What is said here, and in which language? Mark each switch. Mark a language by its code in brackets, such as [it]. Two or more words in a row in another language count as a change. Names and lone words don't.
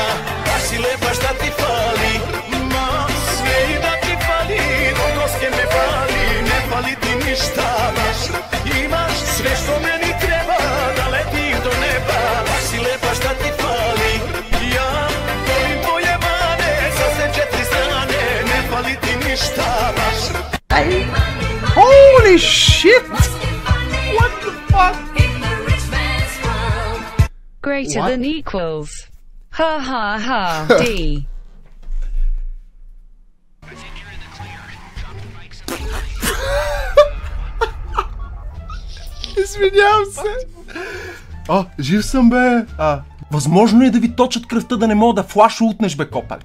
[sr] Baš si lepa šta ti fali, ma sve i da ti fali, noske me fali, ne fali ti ništa baš. Imaš sve što meni treba, da letim do neba, baš si lepa šta ti fali. Ja volim tvoje mane, sa sve četiri strane, ne fali ti ništa baš. [en] Holy shit! What the fuck? Greater What? than equals. Ha ha ha. D. [bg] Извинявам се. Жив съм, бе. Възможно е да ви точат кръвта, да не мога да флашоутнеш, бе, копале.